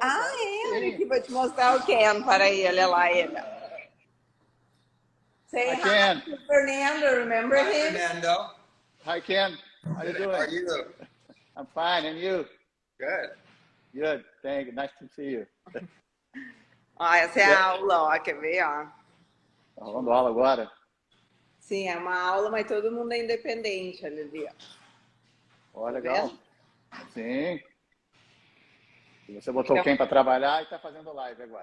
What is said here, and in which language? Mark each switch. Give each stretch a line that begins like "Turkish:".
Portuguese: Olha aqui, vou te mostrar o Ken para ele, olha lá ele.
English: Say Hi, hi Ken. to Fernando, remember him? Fernando. Hi, Ken. How you doing? How are you? I'm fine, and you? Good. Good, thank you. Nice to see you.
Portuguese: Ó, essa é a aula, ó, quer ver, ó? Tá rolando aula agora? Sim, é uma aula, mas todo mundo é independente, olha ali, ó. Ó, Tá legal. vendo? Sim. E você botou quem para trabalhar e tá fazendo live agora.